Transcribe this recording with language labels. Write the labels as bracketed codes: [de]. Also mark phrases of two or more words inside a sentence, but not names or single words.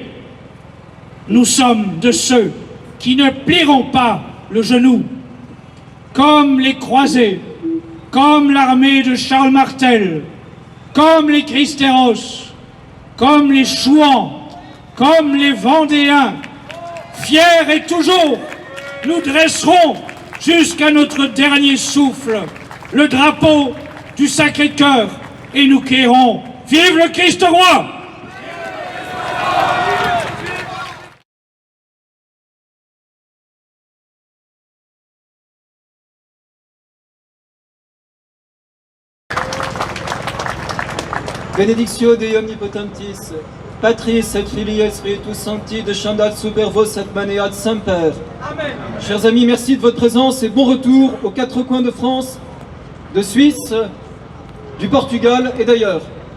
[fr] Nous sommes de ceux qui ne plieront pas le genou, comme les croisés, comme l'armée de Charles Martel, comme les Christéros, comme les Chouans, comme les Vendéens. Fiers et toujours, nous dresserons jusqu'à notre dernier souffle le drapeau du Sacré-Cœur et nous crierons « Vive le Christ roi !» [la] Benedictio Dei Omnipotentis, Patris et Filii et Spiritus Sancti, descendat super vos et maneat semper. Amen. [fr] Chers amis, merci de votre présence et bon retour aux quatre coins de France, de Suisse, du Portugal et d'ailleurs.